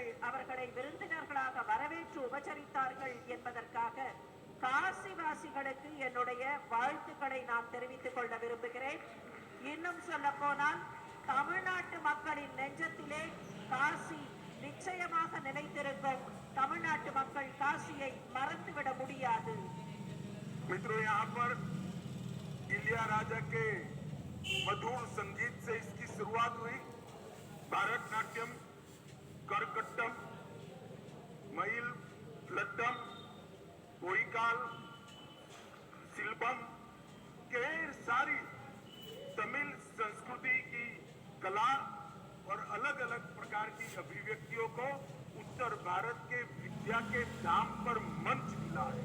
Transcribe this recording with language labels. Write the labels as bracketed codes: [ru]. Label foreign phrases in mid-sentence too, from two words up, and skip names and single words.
[ta] அவர்களை விருந்தினர்களாக வரவேற்று உபசரித்தார்கள் என்பதற்காக காசிவாசிகளுக்கு என்னுடைய வாழ்த்துக்களை நான் தெரிவித்துக் கொள்ள விரும்புகிறேன். இன்னும் சொல்ல போனால் தமிழ்நாட்டு மக்களின் நெஞ்சத்திலே காசி நிச்சயமாக நிலைத்திருக்கும். தமிழ்நாட்டு மக்கள் காசியை மறந்துவிட முடியாது. [hi] मित्रों, यहाँ पर इलियाराजा के मधुर संगीत से इसकी शुरुआत हुई. भारतनाट्यम, करकट्टम, मईल लट्टम, कोईकाल, शिल्पम के सारी तमिल संस्कृति की कला और अलग अलग प्रकार की अभिव्यक्तियों को उत्तर भारत के विद्या के धाम पर मंच मिला है.